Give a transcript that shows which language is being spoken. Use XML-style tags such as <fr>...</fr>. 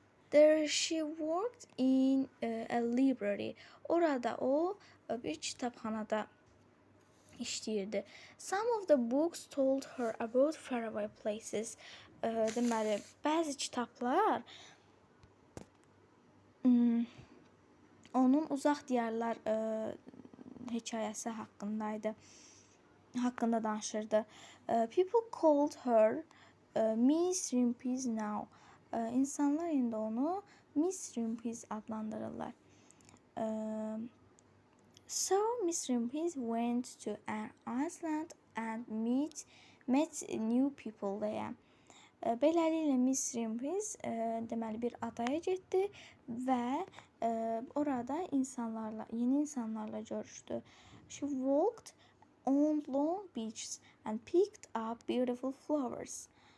<en>There she worked in a library.</en> <az>Orada o bir kitabxanada işləyirdi.</az> <en>Some of the books told her about faraway places.</en> <az>Deməli, bəzi kitablar onun uzaq diyarlar hekayəsi haqqında danışırdı.</az> <en>People called her Miss Rimpis now.</en> <az>İnsanlar indi onu Miss Rimpis adlandırırlar.</az> <en>So Miss Rimpis went to an island and met new people there.</en> <az>Beləliklə Miss Rimpis deməli bir adaya getdi və orada yeni insanlarla görüşdü.</az> <en>She walked on long beaches and picked up beautiful flowers.</en>